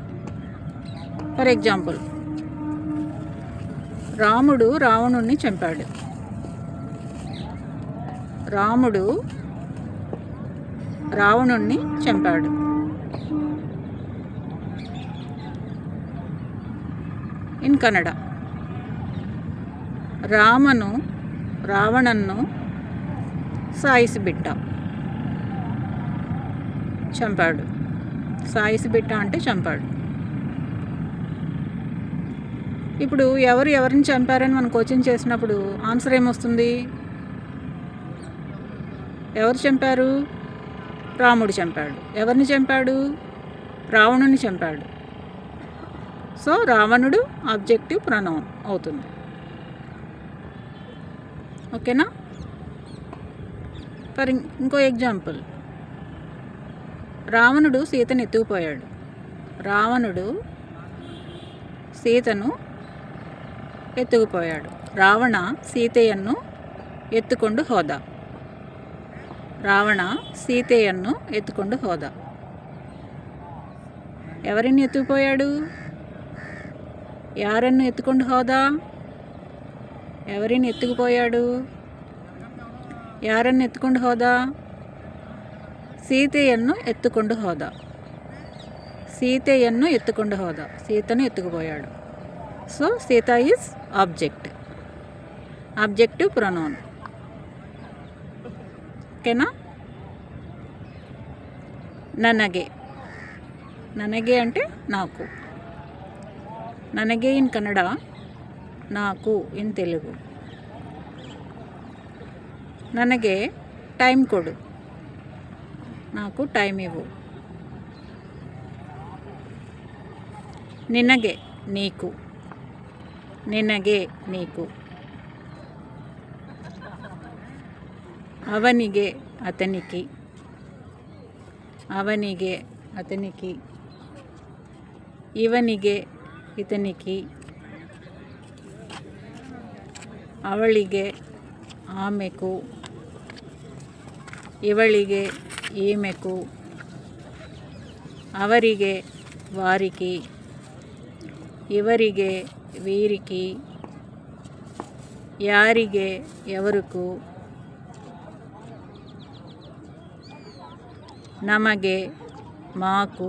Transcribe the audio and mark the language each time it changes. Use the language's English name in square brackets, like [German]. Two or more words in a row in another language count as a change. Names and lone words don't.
[English] for example, [Telugu] రాముడు రావణుణ్ణి చంపాడు. రాముడు రావణుణ్ణి చంపాడు. [English] in Kannada, [Kannada] ರಾಮನು ರಾವಣನ್ನು ಸಾಯಿಸಿಬಿಟ್ಟ. [Telugu] చంపాడు. సాయిసిబిట్ట అంటే చంపాడు. ఇప్పుడు ఎవరిని చంపారని మనం క్వశ్చన్ చేసినప్పుడు ఆన్సర్ ఏమొస్తుంది? ఎవరు చంపారు? రాముడు చంపాడు. ఎవరిని చంపాడు? రావణుని చంపాడు. సో రావణుడు [English] objective pronoun [Telugu] అవుతుంది. ఓకేనా? ఫర్ ఇంకో ఎగ్జాంపుల్, రావణుడు సీతను ఎత్తుకుపోయాడు. రావణుడు సీతను ఎత్తుకుపోయాడు. [Kannada] ರಾವಣ ಸೀತೆಯನ್ನು ಎತ್ತುಕೊಂಡು ಹೋದ. ರಾವಣ ಸೀತೆಯನ್ನು ಎತ್ತುಕೊಂಡು ಹೋದ. ఎవరిని ఎత్తుకుపోయాడు? ಯಾರನ್ನು ಎತ್ತುಕೊಂಡು ಹೋದ? ఎవరిని ఎత్తుకుపోయాడు? ಯಾರನ್ನು ಎತ್ತುಕೊಂಡು ಹೋದ? ಸೀತೆಯನ್ನು ಎತ್ತುಕೊಂಡು ಹೋದ. ಸೀತೆಯನ್ನು ಎತ್ತುಕೊಂಡು ಹೋದ. [Telugu] సీతను ఎత్తుకుపోయాడు. [English] so Sita is objective pronoun. [Telugu] ఓకేనా? [Kannada] ನನಗೆ, ನನಗೆ [Telugu] అంటే నాకు. [English] ನನಗೆ in Kannada, నాకు in Telugu. [Kannada] ನನಗೆ ಟೈಮ್ ಕೊಡು, [Telugu] నాకు టైం ఇవ్వు. నినగే నీకు, నినగే నీకు. ಅವನಿಗೆ అతనికి, ಅವನಿಗೆ అతనికి. ಇವನಿಗೆ ఇతనికి. ಅವಳಿಗೆ ಆಮೆకు. ಇವಳಿಗೆ ఈమెకు. ಅವರಿಗೆ వారికి. ಇವರಿಗೆ వీరికి. ಯಾರಿಗೆ ఎవరుకు. ನಮಗೆ మాకు.